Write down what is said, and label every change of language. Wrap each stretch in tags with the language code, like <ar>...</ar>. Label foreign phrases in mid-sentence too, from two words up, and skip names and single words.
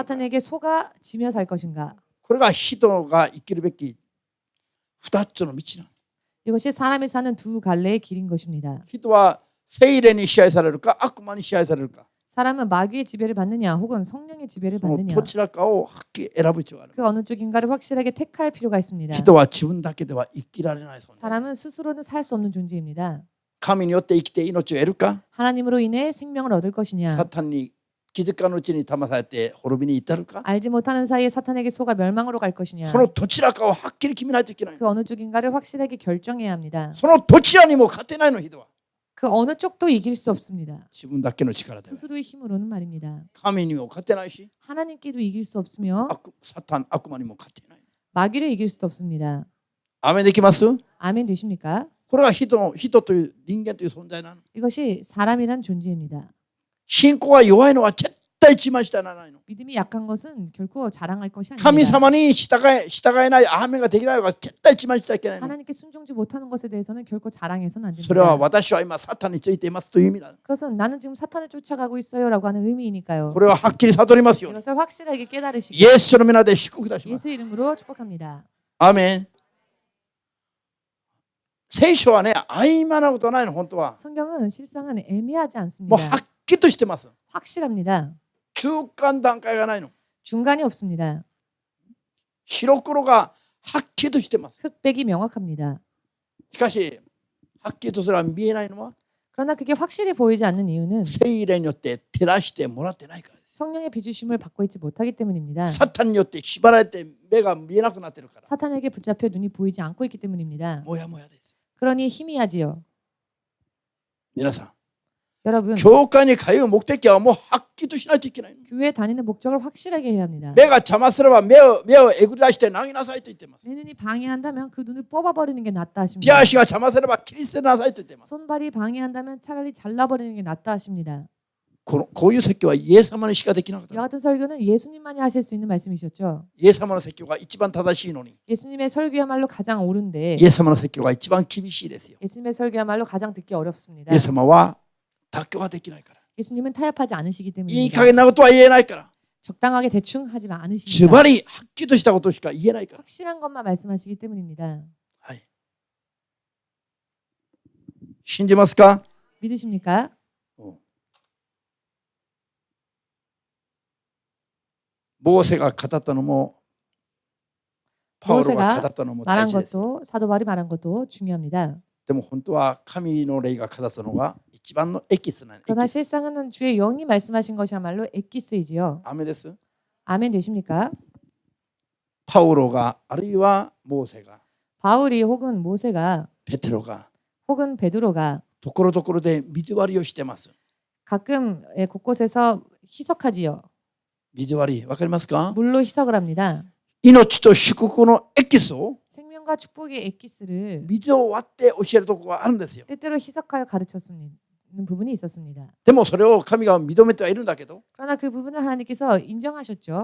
<ko>사탄에게 속아지며 살 것인가</ko> <ja>これが人が生きるべき二つの道なの。</ja> <ko>이것이 사람이 사는 두 갈래의 길인 것입니다.</ko> <ja>人は聖霊に支配されるか悪魔に支配されるか</ja> <ko>사람은 마귀의 지배를 받느냐 혹은 성령의 지배를</ko> <ja>その</ja> <ko>받느냐</ko> <ja>どちらかをはっきり選ぶ必要がある。</ja> <ko>그 어느 쪽인가를 확실하게 택할 필요가 있습니다.</ko> <ja>人は自分だけでは生きられない存在。</ja> <ko>사람은 스스로는 살 수 없는 존재입니다.</ko> <ja>神によって生きて命を得るか</ja> <ko>하나님으로 인해 생명을 얻을 것이냐</ko> <ja>サタンに気づかぬうちに騙されて滅びに至るか</ja> <ko>알지 못하는 사이에 사탄에게 속아 멸망으로 갈 것이냐</ko> <ja>そのどちらかをはっきり決めないといけない。</ja> <ko>그 어느 쪽인가를 확실하게 결정해야 합니다.</ko> <ja>そのどちらにも勝てないの人は</ja> <ko>그 어느 쪽도 이길 수 없습니다.</ko> <ja>自分だけの力ではない。</ja> <ko>스스로의 힘으로는 말입니다.</ko> <ja>神にも勝てないし</ja> <ko>하나님께도 이길 수 없으며</ko> <ja>サタン悪魔にも勝てない。</ja> <ko>마귀를 이길 수도 없습니다.</ko> <ja>アーメンできます？</ja> <ko>아멘 되십니까?</ko> <ja>これは人という人間という存在なの。</ja> <ko>이것이 사람이란 존재입니다.</ko> <ja>信仰が弱いのは絶対自慢してならないの。</ja> <ko>믿음이 약한 것은 결코 자랑할 것이</ko> <ja>神</ja> <ko>아닙니다.</ko> <ja>様に従えないアーメンができないのが絶対自慢しちゃいけないの。</ja> <ko>하나님께 순종지 못하는 것에 대해서는 결코 자랑해서는 안</ko> <ja>それは</ja> <ko>됩니다.</ko> <ja>私は今サタンについていますという意味だ。</ja> <ko>그것은 나는 지금 사탄을 쫓아가고 있어요라고 하는 의미이니까요.</ko> <ja>これははっきり悟りますように。</ja> <ko>이것을 확실하게 깨달으시고</ko> <ja>イエスの皆で祝福いたします。</ja> <ko>예수 이름으로 축복합니다.</ko> <ja>アーメン。聖書はね、曖昧なことないの、本当は。</ja> <ko>성경은 실상은 애매하지</ko> <ja>もう</ja> <ko>않습니다.</ko> <ja>はっきりとしてます。</ja> <ko>확실합니다.</ko> <ja>中間段階がないの。</ja> <ko>중간이 없습니다.</ko> <ja>白黒がはっきりとしてます。</ja> <ko>흑백이 명확합니다.</ko> <ja>しかし、はっきりとそれは見えないのは</ja> <ko>그러나 그게 확실히 보이지 않는 이유는</ko> <ja>聖霊によって照らしてもらってないからです。</ja> <ko>성령의 비주심을 받고 있지 못하기 때문입니다.</ko> <ja>サタンによって縛られて目が見えなくなってるから。</ja> <ko>사탄에게 붙잡혀 눈이 보이지 않고 있기 때문입니다.</ko> <ja>もやもやです。</ja> <ko>그러니 희미하지요.</ko> <ja>皆さん、</ja> <ko>여러분,</ko> <ja>教会に通う目的はもうはっきりとしないといけないの。</ja> <ko>교회 다니는 목적을 확실하게 해야 합니다.</ko> <ja>目が邪魔すれば目をえぐり出して投げなさいと言っています。</ja> <ko>내 눈이 방해한다면 그 눈을 뽑아버리는 게 낫다</ko> <ja>手</ja> <ko>하십니다.</ko> <ja>足が邪魔すれば切り捨てなさいと言っています。</ja> <ko>손발이 방해한다면 차라리 잘라버리는 게 낫다 하십니다.</ko> <ja>こういう説教はイエス様にしかできなかった。</ja> <ko>이와 같은 설교는 예수님만이 하실 수 있는 말씀이셨죠.</ko> <ja>イエス様の説教が一番正しいのに、</ja> <ko>예수님의 설교야말로 가장 옳은데</ko> <ja>イエス様の説教が一番厳しいですよ。</ja> <ko>예수님의 설교야말로 가장 듣기 어렵습니다.</ko> <ja>イエス様は妥協ができないから。</ja> <ko>예수님은 타협하지 않으시기</ko> <ja>いい</ja> <ko>때문입니다.</ko> <ja>加減なことは言えないから。</ja> <ko>적당하게 대충 하지</ko> <ja>ズ</ja> <ko>않으십니다.</ko> <ja>バリはっきりとしたことしか言えないから。</ja> <ko>확실한 것만 말씀하시기 때문입니다.</ko> <ja>はい。信じますか？</ja> <ko>믿으십니까?</ko> <ja>モーセが語ったのもパウロが語ったのも大</ja> <ko>말한</ko> <ja>事です。</ja> <ko>것도 사도 바울이 말한 것도 중요합니다.</ko> <ja>でも本当は神の霊が語ったのが一番のエキスなんです。</ja> <ko>그러나 실상은 주의 영이 말씀하신 것이야말로 엑기스이지요.</ko> <ja>アメです。</ja> <ko>아멘 되십니까?</ko> <ja>パウロがあるいはモーセが</ja> <ko>바울이 혹은 모세가</ko> <ja>ペテロが</ja> <ko>혹은 베드로가</ko> <ja>ところどころで水割りをしてます。</ja> <ko>가끔 곳곳에서 희석하지요.</ko> <ja>水割りわかりますか？</ja> <ko>물로 희석을 합니다.</ko> <ja>命と祝福のエキスを</ja> <ko>생명과 축복의 엑기스를</ko> <ja>水を割って教えるところがあるんですよ。</ja> <ko>때때로 희석하여 가르쳤는 부분이 있었습니다.</ko> <ja>でもそれを神が認めてはいるんだけど、</ja> <ko>그러나 그 부분을 하나님께서 인정하셨죠.</ko>